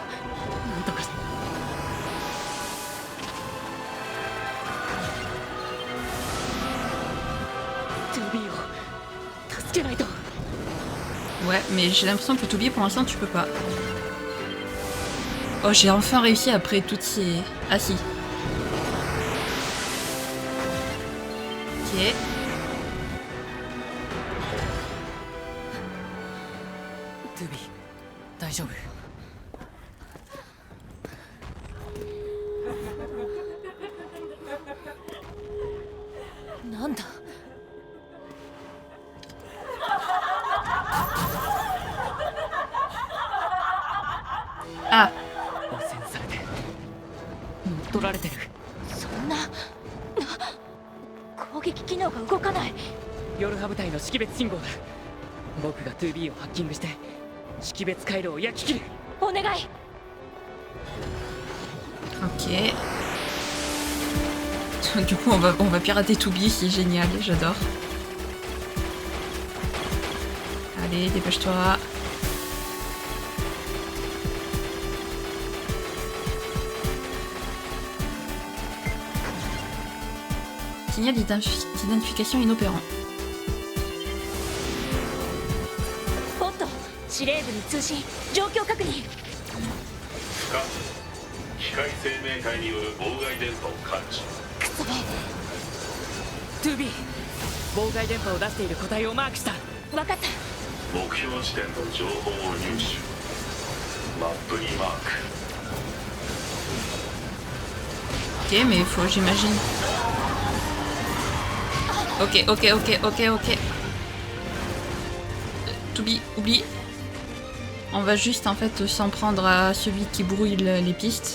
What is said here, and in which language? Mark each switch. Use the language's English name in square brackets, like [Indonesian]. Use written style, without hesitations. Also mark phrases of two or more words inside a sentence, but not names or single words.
[Japanese] なんとかして。2B を助けないと。 [French] Ouais, mais j'ai l'impression que Toby pour l'instant tu peux pas. Oh, j'ai enfin réussi après toutes ces... Ah si. Ok. Toby, [Japanese] 大丈夫。なんだ。 [French] Ah. [Japanese] 汚染されて乗っ取られてる。そんな攻撃機能が動かない。ヨルハ部隊の識別信号だ。僕が 2B をハッキングして識別回路を焼き切る。お願い。 [French] Ok. Du coup, on va pirater Toby, c'est génial, j'adore. Allez, dépêche-toi. Signal d'identification inopérant. [Japanese] ポット、司令部に通信、状況確認。機械生命体による妨害電波を感知。くそ。 2B、妨害電波を出している個体をマークした。分かった。目標地点の情報を入手。マップにマーク。 [French] Ok, mais il faut, j'imagine. Ok, ok, ok, ok, ok. Toby, oublie. On va juste en fait s'en prendre à celui qui brouille les pistes.